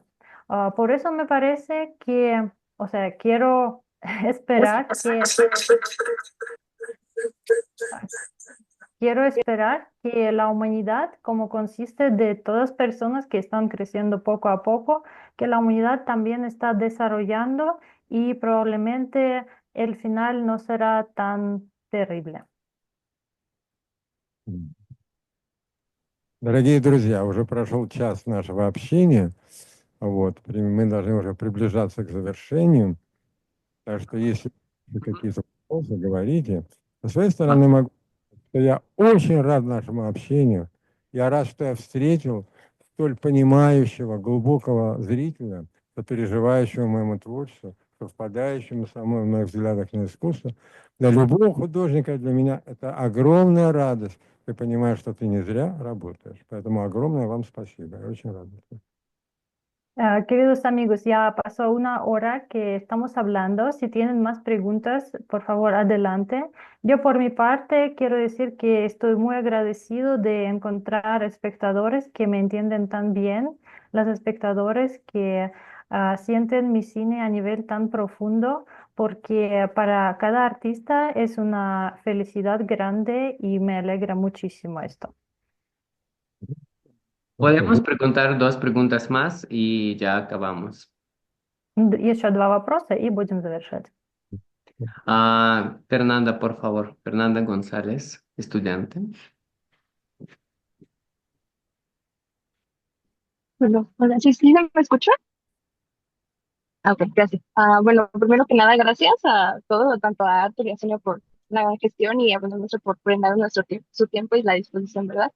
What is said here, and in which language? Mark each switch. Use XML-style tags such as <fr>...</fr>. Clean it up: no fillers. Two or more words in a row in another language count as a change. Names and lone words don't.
<es>Por eso me parece que, o sea, quiero esperar que Quiero esperar que la humanidad, como consiste de todas personas que están creciendo poco a poco, que la humanidad también está desarrollando y probablemente el final no será tan terrible.</es> <ru>Дорогие друзья, уже прошел час нашего общения. Вот, мы должны уже приближаться к завершению. Так что если какие-то вопросы, говорите. Со своей стороны могу сказать, что я очень рад нашему общению. Я рад, что я встретил столь понимающего, глубокого зрителя, сопереживающего моему творчеству, совпадающему со мной в моих взглядах на искусство. Для любого художника, для меня это огромная радость. Ты понимаешь, что ты не зря работаешь. Поэтому огромное вам спасибо. Я очень рад.</ru> <es>Queridos amigos, ya pasó una hora que estamos hablando. Si tienen más preguntas, por favor, adelante. Yo por mi parte quiero decir que estoy muy agradecido de encontrar espectadores que me entienden tan bien, los espectadores que sienten mi cine a nivel tan profundo, porque para cada artista es una felicidad grande y me alegra muchísimo esto. Podemos preguntar dos preguntas más y ya acabamos.</es> <ru>Есть еще два вопроса, и будем завершать.</ru> <es>Fernanda, por favor. Fernanda González, estudiante. Bueno, hola, sí, sí, ¿me escucha? Ok, gracias. Bueno, primero que nada, gracias a todos, tanto a Arthur y a Sonia por la gestión y a bueno, nuestro por brindar su tiempo y la disposición, ¿verdad?</es>